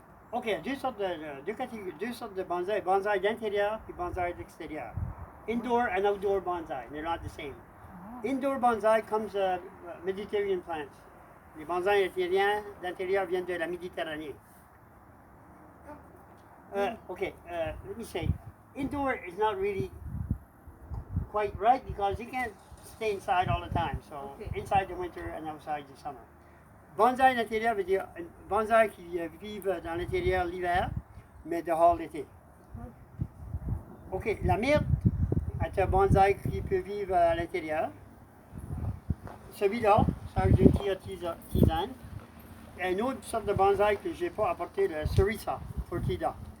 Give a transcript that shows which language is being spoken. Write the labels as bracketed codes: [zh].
[fr] Ok, deux sortes de bonsaï. Bonsaï d'intérieur et bonsaï d'extérieur. [en] Indoor and outdoor bonsai. They're not the same. Indoor bonsai comes Mediterranean plants. [fr] Les bonsaïs d'intérieur viennent de la Méditerranée. [en] Okay, let me say, indoor is not really quite right because you can't stay inside all the time. So inside the winter and outside the summer. [fr] Bonsaï d'intérieur veut dire bonsaï qui vivent dans l'intérieur l'hiver, mais dehors l'été. Ok, la myrte est un bonsaï qui peut vivre à l'intérieur. Celui-là, ça a une tisane. Et une autre sorte de bonsaï que je n'ai pas apporté, le cerisa, orchida.